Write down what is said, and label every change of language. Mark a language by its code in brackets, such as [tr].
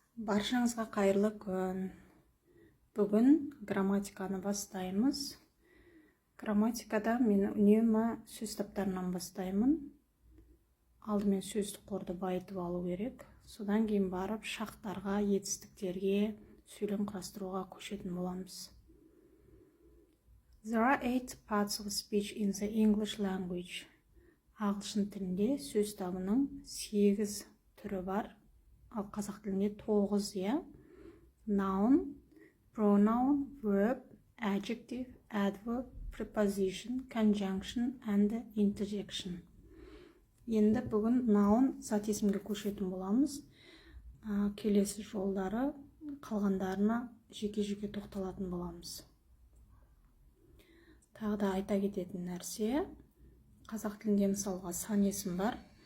[kk] Баршаңызға қайырлы күн. Бүгін грамматиканы бастаймыз. Грамматикада мен үнемі сөз таптарынан бастаймын. Алдымен сөздік қорды байытып алу керек. Содан кейін барып шақтарға, етістіктерге, сөйлем құрастыруға көшетін боламыз. [en] There are 8 parts of speech in the English language. [kk] Ағылшын тілінде сөз табының 8 түрі бар. Ал қазақ тілінде 9, иә? [en] Noun, pronoun, verb, adjective, adverb, preposition, conjunction and interjection. [kk] Енді бүгін noun зат есімге көшетін боламыз. Келесі жолдары қалғандарына жеке-жеке тоқталатын боламыз. Тағы да айта кететін нәрсе, қазақ тілінде мысалға сан есім бар.